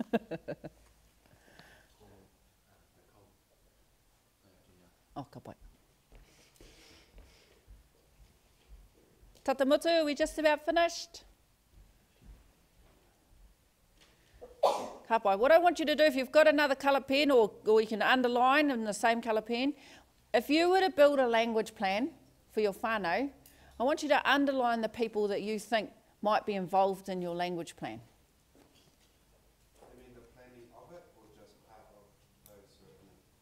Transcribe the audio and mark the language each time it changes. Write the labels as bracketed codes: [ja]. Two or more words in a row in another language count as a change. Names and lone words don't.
[mi] Oh, ka pai. Tata mutu, [en] are we just about finished? [mi] Ka pai. [en] What I want you to do, if you've got another colour pen, or you can underline in the same colour pen, if you were to build a language plan for your whānau, I want you to underline the people that you think might be involved in your language plan. You mean the planning of it, or just part of those who are in it?